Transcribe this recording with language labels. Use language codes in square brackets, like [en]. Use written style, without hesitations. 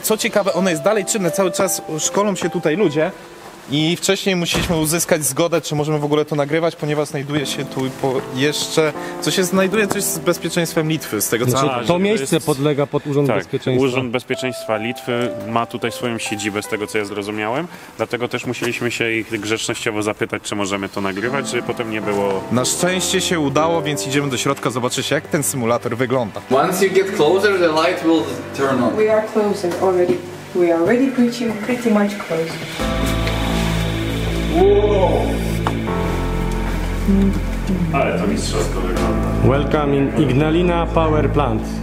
[pl] Co ciekawe, ono jest dalej czynne, cały czas szkolą się tutaj ludzie i wcześniej musieliśmy uzyskać zgodę, czy możemy w ogóle to nagrywać, ponieważ znajduje się tu jeszcze, coś z bezpieczeństwem Litwy, z tego co... Znaczy, to miejsce podlega pod Urząd Bezpieczeństwa. Urząd Bezpieczeństwa Litwy ma tutaj swoją siedzibę, z tego co ja zrozumiałem, dlatego też musieliśmy się ich grzecznościowo zapytać, czy możemy to nagrywać, żeby potem nie było... Na szczęście się udało, więc idziemy do środka zobaczyć, jak ten symulator wygląda. [en] Once you get closer, the light will turn on. We are closer already. We are already pretty much close. [pl] Ale to mistrzowsko wygląda. [en] Welcome in Ignalina Power Plant.